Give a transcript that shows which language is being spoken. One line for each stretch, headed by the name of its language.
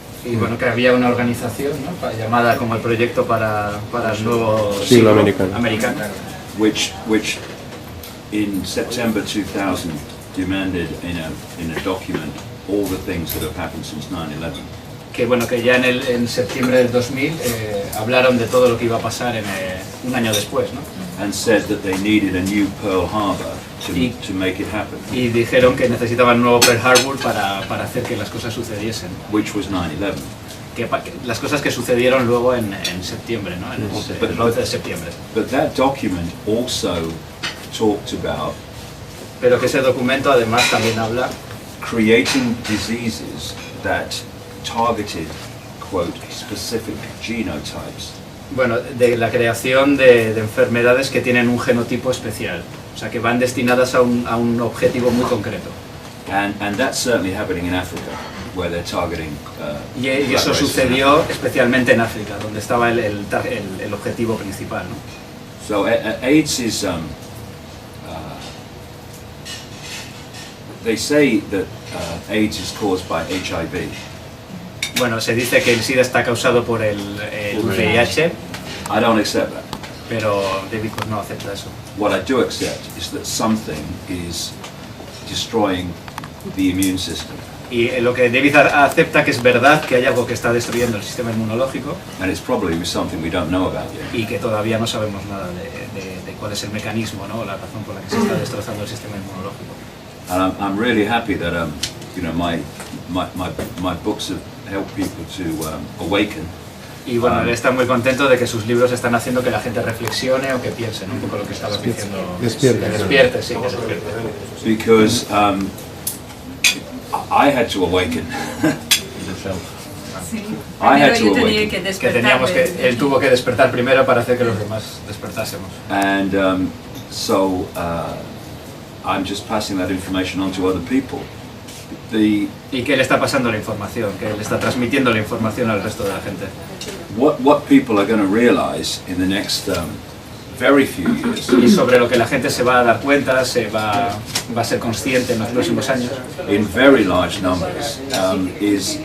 Spanish: Y bueno, que había una organización, ¿no? Llamada como el proyecto para el nuevo siglo americano.
English: Which in September 2000 demanded in a document all the things that have happened since 9/11.
Spanish: Que bueno, que ya en septiembre del 2000 hablaron de todo lo que iba a pasar un año después, ¿no?
English: And said that they needed a new Pearl Harbor to make it happen.
Spanish: Y dijeron que necesitaban un nuevo Pearl Harbor para hacer que las cosas sucediesen.
English: Which was 9/11.
Spanish: Que las cosas que sucedieron luego en septiembre, ¿no? El 11 de septiembre.
English: But that document also talked about.
Spanish: Pero que ese documento además también habla
English: creating diseases that targeted, quote, specific genotypes.
Spanish: Bueno, de la creación de enfermedades que tienen un genotipo especial, o sea, que van destinadas a un objetivo muy concreto.
English: And that's certainly happening in Africa, where they're targeting.
Spanish: Y eso sucedió especialmente en África, donde estaba el objetivo principal, ¿no?
English: So AIDS is. They say that AIDS is caused by HIV.
Spanish: Bueno, se dice que el SIDA está causado por el VIH.
English: I don't accept that.
Spanish: Pero David pues no acepta eso.
English: What I do accept is that something is destroying the immune system.
Spanish: Y lo que David acepta que es verdad que hay algo que está destruyendo el sistema inmunológico.
English: And it's probably something we don't know about yet.
Spanish: Y que todavía no sabemos nada de cuál es el mecanismo, ¿no? La razón por la que se está destrozando el sistema inmunológico.
English: And I'm really happy that you know my books have help people to awaken.
Spanish: Y bueno, él está muy contento de que sus libros están haciendo que la gente reflexione o que piense, ¿no? Un poco lo que estabas diciendo. Despierte. Que despierte, sí, que despierte.
English: Because I had to awaken.
Spanish: Sí.
English: I had
Spanish: Primero
English: to
Spanish: yo tenía
English: awaken.
Spanish: que Que despertar. teníamos que, él tuvo que despertar primero para hacer que los demás despertásemos.
English: And so I'm just passing that information on to other people.
Spanish: Y que él está pasando la información, que él está transmitiendo la información al resto de la gente.
English: What people are going to realize in the next very few years,
Spanish: Y sobre lo que la gente se va a dar cuenta, va a ser consciente en los próximos años,
English: in very large numbers, is